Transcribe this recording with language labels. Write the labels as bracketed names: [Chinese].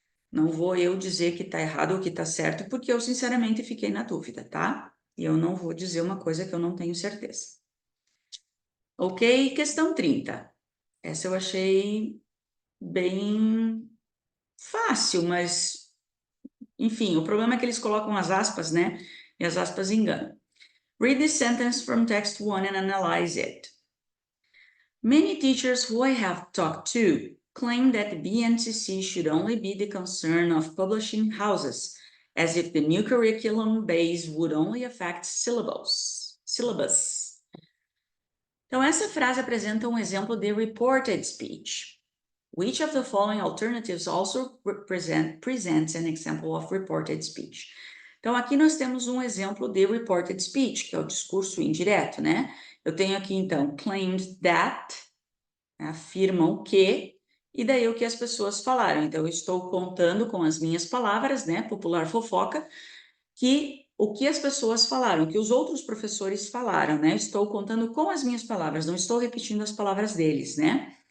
[Portuguese] Não vou eu dizer que está errado ou que está certo, porque eu sinceramente fiquei na dúvida, tá? E eu não vou dizer uma coisa que eu não tenho certeza. Ok? Questão 30. Essa eu achei bem fácil, mas, enfim, o problema é que eles colocam as aspas, né? E as aspas enganam. [English] Read this sentence from text 1 and analyze it. Many teachers who I have talked to claim that the BNCC should only be the concern of publishing houses, as if the new curriculum base would only affect syllabus. [Portuguese] Então, essa frase apresenta um exemplo de reported speech. [English] Which of the following alternatives also presents an example of reported speech? [Portuguese] Então, aqui nós temos um exemplo de reported speech, que é o discurso indireto, né? Eu tenho aqui, então, [English] claimed that, [Portuguese] afirmam que, e daí o que as pessoas falaram. Então, eu estou contando com as minhas palavras, né, popular fofoca, que o que as pessoas falaram, que os outros professores falaram, né, estou contando com as minhas palavras, não estou repetindo as palavras deles, né.